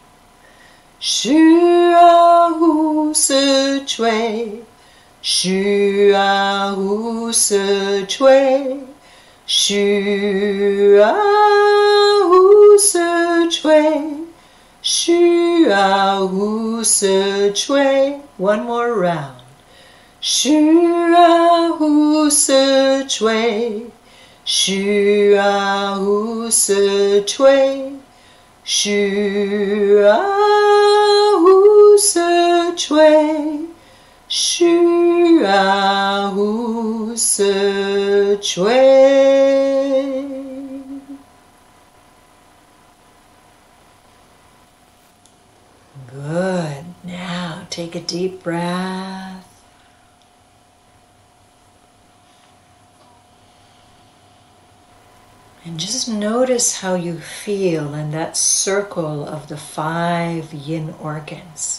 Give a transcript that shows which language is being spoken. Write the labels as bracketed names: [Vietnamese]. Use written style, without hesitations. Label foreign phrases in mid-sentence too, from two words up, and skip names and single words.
[Chinese] Shu a hu se chui. Shu a hu se chui. Shu a hu se chui. Shu a hu se chui. [English] One more round. [Chinese] Shu a hu se chui. Shu a hu se chui. Shu a hu se chui. Shu a hu se chui. [English] Good. Now take a deep breath. And just notice how you feel in that circle of the 5 yin organs.